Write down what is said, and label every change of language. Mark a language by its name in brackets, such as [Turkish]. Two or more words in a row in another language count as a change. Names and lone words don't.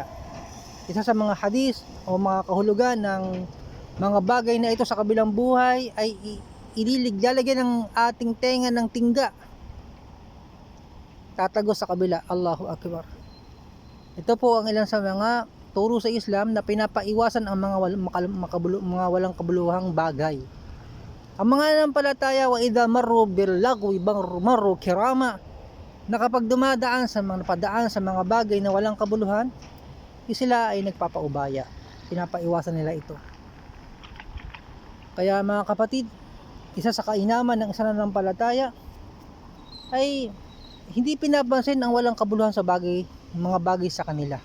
[Filipino] Isa sa mga hadis o mga kahulugan ng mga bagay na ito sa kabilang buhay ay lalagyan ng ating tenga ng tingga, tatagos sa kabila. [Arabic] الله أكبر. [Filipino] Ito po ang ilan sa mga turo sa Islam na pinapaiwasan ang mga walang kabuluhang bagay. Ang mga nanampalataya, [Arabic] وإذا مروا باللغو مروا كراما, [Filipino] na kapag napadaan sa mga bagay na walang kabuluhan, sila ay nagpapaubaya. Pinapaiwasan nila ito. Kaya mga kapatid, isa sa kainaman ng isa nanampalataya ay hindi pinapansin ang walang kabuluhan sa mga bagay sa kanila.